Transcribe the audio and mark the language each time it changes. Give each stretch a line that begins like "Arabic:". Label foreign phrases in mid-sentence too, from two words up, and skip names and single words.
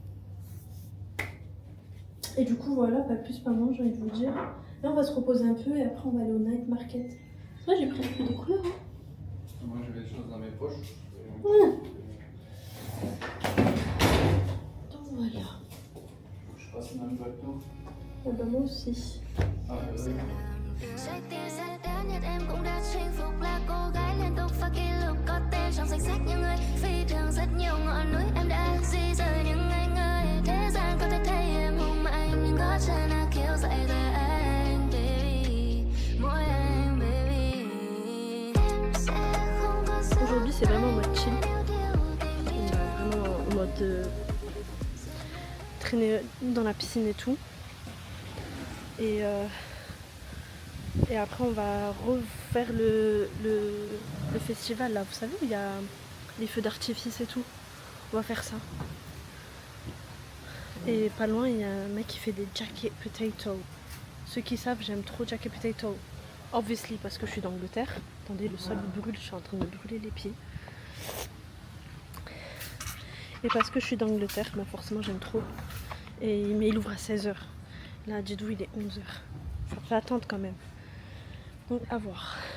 French: Et du coup voilà, pas plus pas moins j'ai envie de vous dire. Là on va se reposer un peu et après on va aller au
English: night market.
French: Là j'ai pris un peu des couleurs. Hein. Moi j'avais des choses dans mes poches. Ouais. Donc voilà. Je passe dans le bateau. Ah bah moi aussi. Ah,
Vietnamese: Trái tim sẽ đến nhất em cũng đã chinh phục là cô gái liên tục và kỷ lục có tên trong danh sách những người phi thường rất nhiều ngọn núi em đã di rời những anh ơi thế gian có thể thấy em hùng mạnh nhưng có chân là kéo dậy rồi anh baby mỗi anh baby em sẽ không có sự.
French: Aujourd'hui c'est vraiment en mode chill. Vraiment en mode traîner dans la piscine et tout. Et après on va refaire le festival là, vous savez où il y a les feux d'artifice et tout. On va faire ça. Et pas loin il y a un mec qui fait des
English: jacket potato.
French: Ceux qui savent, j'aime trop
English: jacket potato.
French: Obviously parce que je suis d'Angleterre. Attendez, le sol brûle, je suis en train de brûler les pieds. Et parce que je suis d'Angleterre, bah forcément j'aime trop. Mais il ouvre à 16h. Là à Jeddah il est 11h. Ça fait attendre quand même. Donc à voir.